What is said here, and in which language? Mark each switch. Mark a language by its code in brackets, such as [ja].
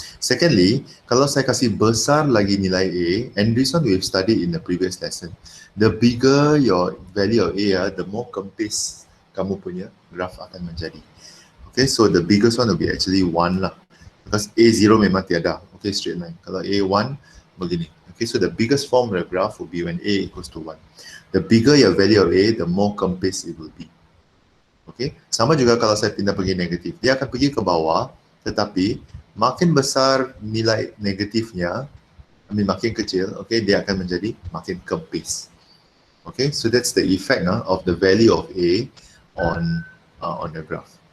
[en] Secondly, [ms] kalau saya kasih besar lagi nilai A, [en] and this one we've studied in the previous lesson, the bigger your value of A, the more [ms] kempis kamu punya graph akan menjadi. [en] Okay, so the biggest one will be actually 1 lah. Because A0 [ms] memang tiada. [en] Okay, straight line. [ms] Kalau A1, begini. [en] Okay, so the biggest form of the graph will be when A equals to 1. The bigger your value of A, the more kempis it will be. [ms] Okay, sama juga kalau saya pindah pergi negatif. Dia akan pergi ke bawah, tetapi makin besar nilai negatifnya, makin kecil, okay, dia akan menjadi makin kempis. [en] Okay, so that's the effect of the value of A on the graph.